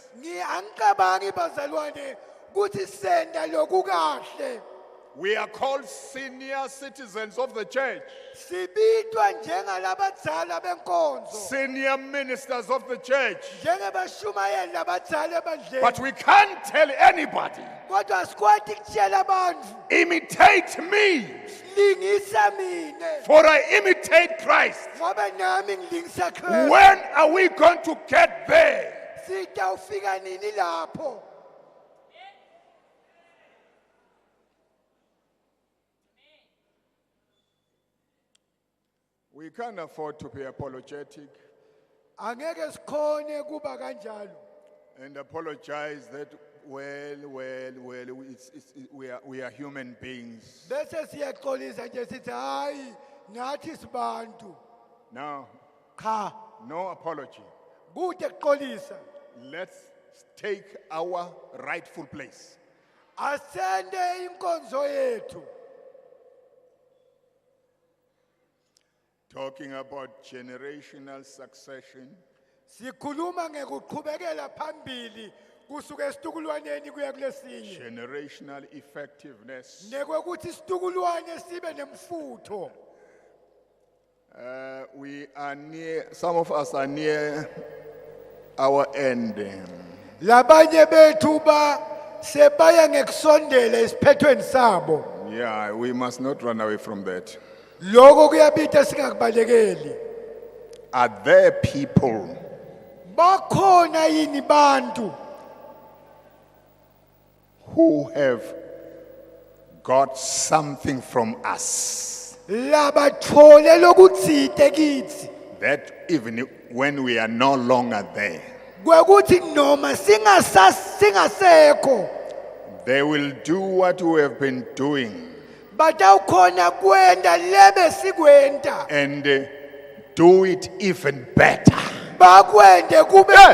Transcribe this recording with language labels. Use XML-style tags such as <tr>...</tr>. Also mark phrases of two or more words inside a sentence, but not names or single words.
<ss>Angicabangi bazalwane kuthi senda loku kahle.</ss> <en>We are called senior citizens of the church,</en> <ss>Sibitwa njengalabadzala benkonzo,</ss> <en>senior ministers of the church.</en> <ss>njengebashumayeli labadzala ebandleni.</ss> <en>But we can't tell anybody,</en> <ss>Kodwa sikwati kutshela bantfu,</ss> <en>imitate me,</en> <ss>lingisa mine</ss> <en>for I imitate Christ.</en> <ss>ngobe nami ngilingisa Kristu.</ss> <en>When are we going to get there?</en> <ss>Sitawufika nini lapho?</ss> <en>We can't afford to be apologetic</en> <ss>Angeke sikhone kuba kanjalo.</ss> <en>and apologize that, we are human beings.</en> <ss>Bese siyaxolisa nje sithi hayi nathi sibantu.</ss> <en>Now,</en> <ss>Cha,</ss> <en>no apology.</en> <ss>kude kuxolisa.</ss> <en>Let's take our rightful place.</en> <ss>Asende inkonzo yethu.</ss> <en>Talking about generational succession,</en> <ss>Sikhuluma ngekuqhubekela phambili kusuka esitukulwaneni kuya kulesinye.</ss> <en>generational effectiveness.</en> <ss>Nekwekuthi isitukulwane sibe nemfutho.</ss> <en>We are near, some of us are near our end.</en> <ss>Labanye bethu ba sebaya ngekusondela isiphethweni sabo.</ss> <en>Yeah, we must not run away from that.</en> <ss>Lokho kuyabita singakubalekeli.</ss> <en>Are there people</en> <ss>Bakhona yini bantu</ss> <en>who have got something from us</en> <ss>labathole lokutsite kithi?</ss> <en>that even when we are no longer there,</en> <ss>Kwekuthi noma singasekho</ss> <en>they will do what we have been doing</en> <ss>batawukhona kwenda lebe sikwenta</ss> <en>and do it even better.</en> <ss>bakwende kube</ss> <en>Yes.</en>